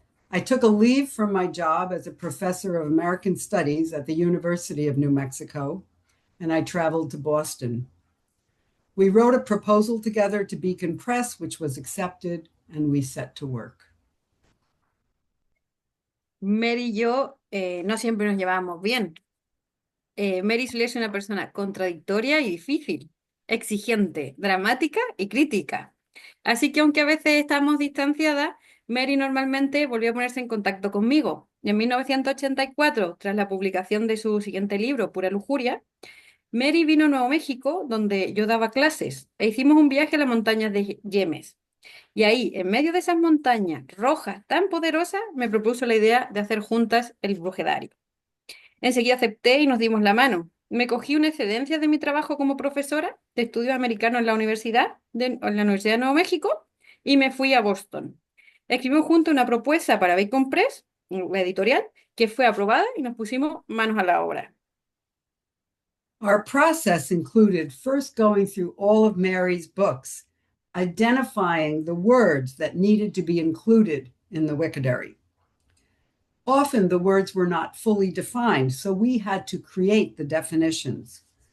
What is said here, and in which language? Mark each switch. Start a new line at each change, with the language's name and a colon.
English: I took a leave from my job as a professor of American Studies at the University of New Mexico, and I traveled to Boston. We wrote a proposal together to Beacon Press, which was accepted, and we set to work.
Spanish: Mary y yo no siempre nos llevábamos bien. Mary suele ser una persona contradictoria y difícil, exigente, dramática y crítica. Así que aunque a veces estamos distanciadas, Mary normalmente volvió a ponerse en contacto conmigo. Y en 1984, tras la publicación de su siguiente libro, Pura Lujuria, Mary vino a Nuevo México, donde yo daba clases, e hicimos un viaje a las montañas de Jemez. Y ahí, en medio de esas montañas rojas tan poderosas, me propuso la idea de hacer juntas el brujedario. Enseguida acepté y nos dimos la mano. Me cogí una excedencia de mi trabajo como profesora de estudios americanos en la Universidad de Nuevo México, y me fui a Boston. Escribimos juntos una propuesta para Bacon Press, la editorial, que fue aprobada y nos pusimos manos a la obra.
English: Our process included first going through all of Mary's books, identifying the words that needed to be included in the Wikidary. Often the words were not fully defined, so we had to create the definitions.